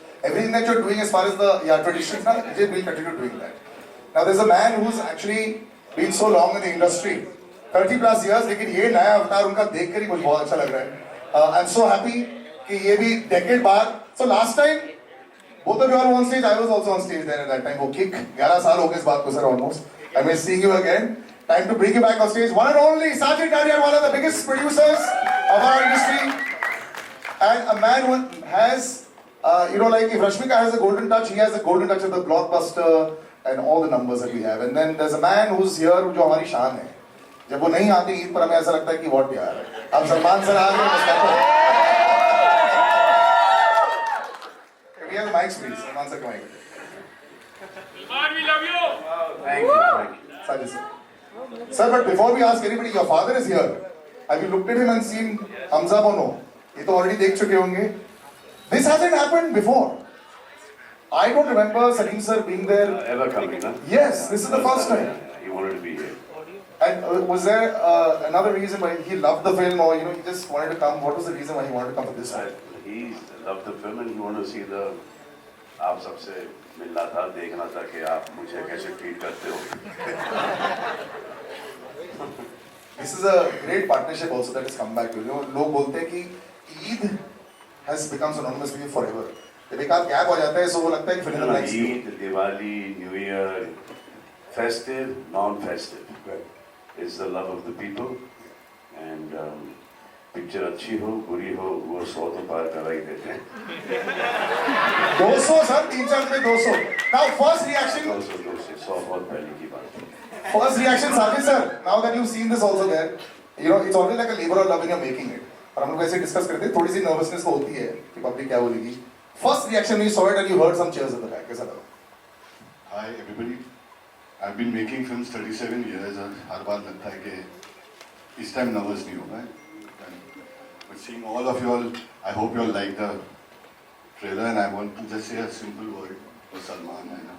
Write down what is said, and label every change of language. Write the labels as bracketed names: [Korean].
[English] Everything that you're doing as far as the traditions, we'll continue doing that. Now, there's a man who's actually been so long in the industry, 30 plus years, [Hindi] लेकिन ये नया अवतार उनका देख कर ही मुझे बहुत अच्छा लग रहा है. [English] I'm so happy [Hindi] कि ये भी [English] decade बाद. So last time, both of you are on stage. I was also on stage then at that time. [Hindi] वो kick 11 साल हो गए इस बात को sir almost. [English] I may seeing you again. Time to bring you back on stage. One and only Sajid Nadiar, one of the biggest producers of our industry, and a man who has, you know, like if Rashmika has a golden touch, he has a golden touch of the blockbuster and all the numbers that we have. And then there's a man who's here [Hindi] जो हमारी शान है. जब वो नहीं आते ईद पर हमें ऐसा लगता है कि what यार है. अब सलमान सर आ गए Mustafa. [English] Can we have the mics please? Salman sir, come on. Salman, we love you. Thank you. Sajid sir. Sir, but before we ask anybody, your father is here. Have you looked at him and seen Hamza or no? [Hindi] ये तो already देख चुके होंगे. [English] This hasn't happened before. I don't remember Salim sir being there. Ever coming, huh? Yes, this is the first time. He wanted to be here. And was there another reason why he loved the film, or you know, he just wanted to come? What was the reason why he wanted to come for this film? He loved the film and he wanted to see the. [Hindi] आप सबसे मिलना था, देखना था कि आप मुझे कैसे ट्रीट करते हो. [English] This is a great partnership also that has come back. You know, [Hindi] लोग बोलते हैं कि [English] Eid has become synonymous with you forever. [Hindi] जब एक आध गैप हो जाता है, so वो लगता है कि फिर [English] Eid, Diwali, New Year, festive, non-festive. It's the love of the people, [Hindi] and picture अच्छी हो, बुरी हो, वो 100 तो पार करा ही देते हैं. 200 सर, 3-4 में 200. [English] Now first reaction. [Hindi] 200 बहुत पहले की बात है. [English] First reaction, Sajid sir. Now that you've seen this also there, you know, it's always like a labor of love when you're making it. [Hindi] और हम लोग ऐसे डिस्कस करते थे, थोड़ी सी नर्वसनेस तो होती है कि पब्लिक क्या बोलेगी. [English] first reaction you saw it and you heard some cheers in the back, [Hindi] कैसा लगा? [English] Hi everybody. I've been making films 37 years [Hindi] और हर बार लगता है कि इस टाइम नर्वस नहीं होगा. [English] But seeing all of you all, I hope you all like the trailer and I want to just say a simple word for Salman.